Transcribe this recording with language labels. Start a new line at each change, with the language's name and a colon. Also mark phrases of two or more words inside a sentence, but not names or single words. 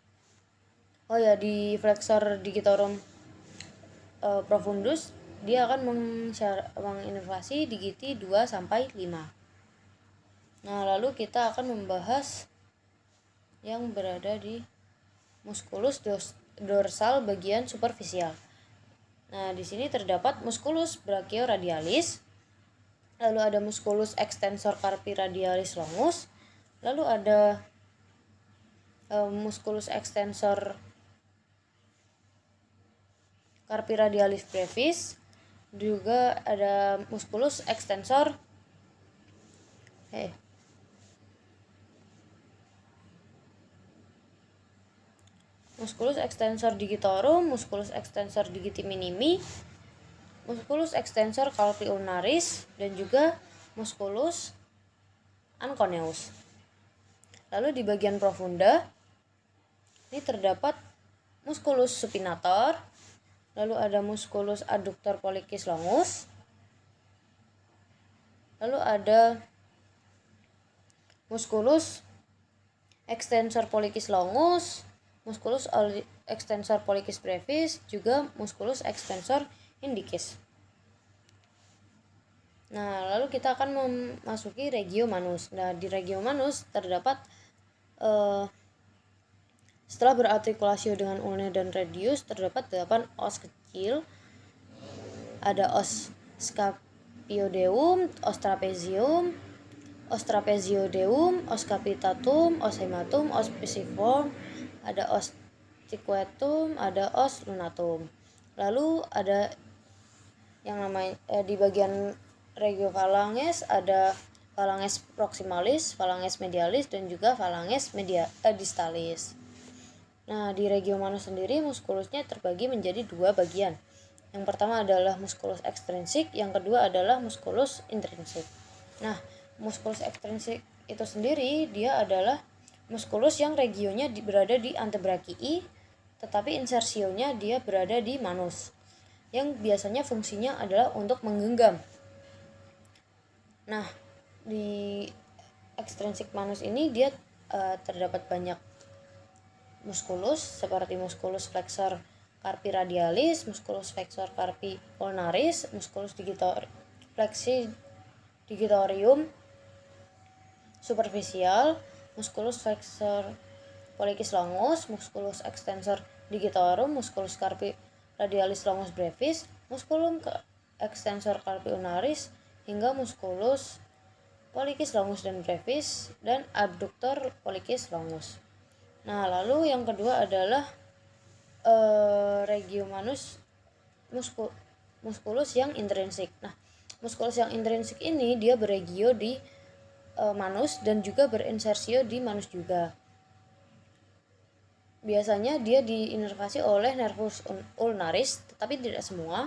Indonesian: Di flexor digitorum profundus dia akan menginervasi digiti 2 sampai 5. Nah, lalu kita akan membahas yang berada di musculus dorsal bagian superficial. Nah, di sini terdapat musculus brachioradialis, lalu ada musculus extensor carpi radialis longus, lalu ada musculus extensor carpi radialis brevis, juga ada musculus extensor musculus extensor digitorum, musculus extensor digiti minimi, musculus extensor carpi ulnaris, dan juga musculus anconeus. Lalu di bagian profunda ini terdapat musculus supinator, lalu ada musculus adductor pollicis longus, lalu ada musculus extensor pollicis longus, musculus extensor pollicis brevis, juga musculus extensor indicis. Nah, lalu kita akan memasuki regio manus. Nah, di regio manus terdapat setelah berartikulasio dengan ulna dan radius terdapat 8 os kecil. Ada os scapiodeum, os trapezium, os trapeziodeum, os capitatum, os hematum, os pisiform, ada os tiquetum, ada os lunatum. Lalu ada yang namanya di bagian regio phalanges ada phalanges proximalis, phalanges medialis, dan juga phalanges distalis. Nah, di regio manus sendiri muskulusnya terbagi menjadi 2 bagian. Yang pertama adalah musculus extrinsik, yang kedua adalah musculus intrinsik. Nah, musculus extrinsik itu sendiri dia adalah musculus yang regionya berada di antebrakii, tetapi insersionya dia berada di manus, yang biasanya fungsinya adalah untuk menggenggam. Nah, di extrinsic manus ini dia terdapat banyak musculus seperti musculus flexor carpi radialis, musculus flexor carpi ulnaris, musculus flexi digitorium superficial, musculus flexor pollicis longus, musculus extensor digitorum, musculus carpi radialis longus brevis, musculum extensor carpi ulnaris, hingga musculus pollicis longus dan brevis, dan adductor pollicis longus. Nah, lalu yang kedua adalah muskulus yang intrinsik. Nah, muskulus yang intrinsik ini dia beregio di manus dan juga berinsersio di manus juga. Biasanya dia diinervasi oleh nervus ulnaris, tetapi tidak semua.